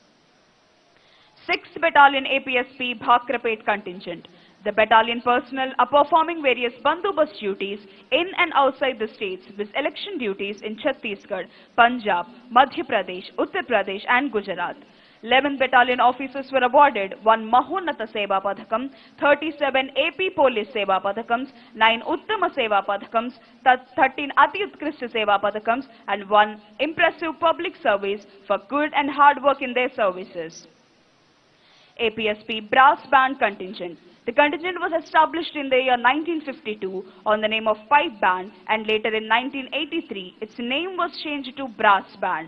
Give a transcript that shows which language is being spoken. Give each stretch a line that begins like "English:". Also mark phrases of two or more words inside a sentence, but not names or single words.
English: 6th Battalion APSP Bhakrapet Contingent. The battalion personnel are performing various bandobast duties in and outside the states with election duties in Chhattisgarh, Punjab, Madhya Pradesh, Uttar Pradesh and Gujarat. 11 battalion officers were awarded 1 Mahonata Seva Padakam, 37 AP Police Seva Padakams, 9 Uttama Seva Padakams, 13 Ati Utkrishta Seva Padakams and 1 Impressive Public Service for good and hard work in their services. APSP Brass Band Contingent. The contingent was established in the year 1952 on the name of Pipe Band, and later in 1983 its name was changed to Brass Band.